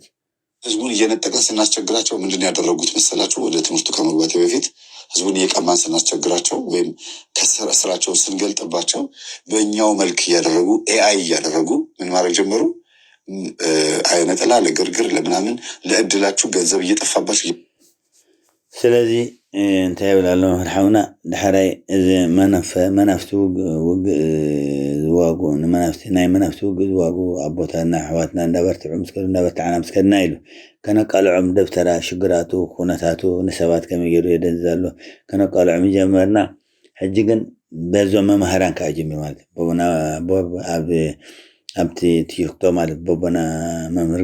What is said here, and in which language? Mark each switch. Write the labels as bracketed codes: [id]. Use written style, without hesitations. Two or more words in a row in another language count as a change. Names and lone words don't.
[am] ህዝቡን እየነጠቀን ስናስቸግራቸው ምንድን ያደረጉት መሰላችሁ? ወደ ትምህርቱ ከመግባቴ በፊት ህዝቡን እየቀማን ስናስቸግራቸው ወይም ከስራቸውን ስንገልጥባቸው በእኛው መልክ እያደረጉ ኤአይ እያደረጉ ምን ማድረግ ጀመሩ? አይነጥላ ለግርግር ለምናምን ለእድላችሁ ገንዘብ እየጠፋባችሁ [ti] ስለዚህ እንታይ ይብላሉ መርሓውና ድሕራይ እዚ መናፍስቲ ውግእ ዝዋጉ ናይ መናፍስቲ ውግእ ዝዋጉ ኣቦታትና ኣሕዋትና እንዳበርትዑ ምስከዱ እንዳበርትዓና ምስከድና ኢሉ ከነቃልዖም ደብተራ ሽግራቱ ኩነታቱ ንሰባት ከመይ ገይሩ የደንዝ ኣሎ ከነቃልዖም ጀመርና ሕጂ ግን በዞም መምሃራን ከዓ ጀሚሩ ማለት ቦቦና ኣብቲ ቲክቶ ማለት ቦቦና መምህር